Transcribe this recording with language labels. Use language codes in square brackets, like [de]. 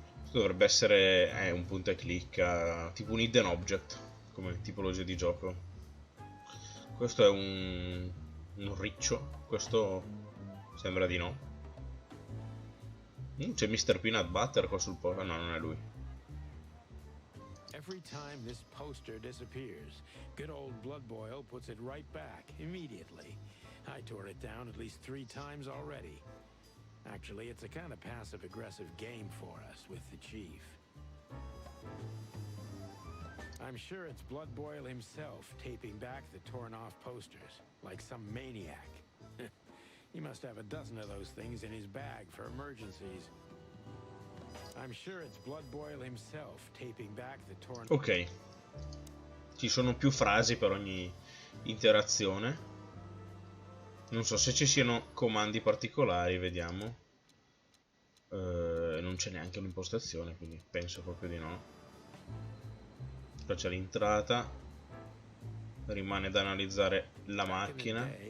[it] Dovrebbe essere un punta e clicca, tipo un hidden object, come tipologia di gioco. Questo è un riccio, questo sembra di no. C'è Mr. Peanut Butter qua sul posto, no, non è lui. [en] Every time this poster disappears, good old Blood Boil puts it right back immediately. I tore it down at least 3 times already. Actually, it's a kind of passive-aggressive game for us with the chief. I'm sure it's Blood Boil himself taping back the torn-off posters, like some maniac. He must have a dozen of those things in his bag for emergencies. I'm sure it's Blood Boil himself taping back the torn. Ok. [it] Ci sono più frasi per ogni interazione. Non so se ci siano comandi particolari, vediamo. Non c'è neanche un'impostazione, quindi penso proprio di no. Qua c'è l'entrata. Rimane da analizzare la macchina.